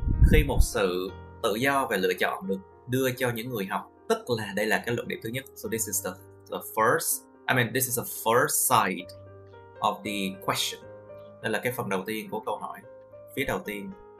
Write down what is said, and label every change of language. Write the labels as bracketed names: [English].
[Vietnamese] Khi một sự tự do về lựa chọn được đưa cho những người học, tức là đây là cái luận điểm thứ nhất. [English] So this is the first, this is the first side of the question. [Vietnamese] Đây là cái phần đầu tiên của câu hỏi, phía đầu tiên.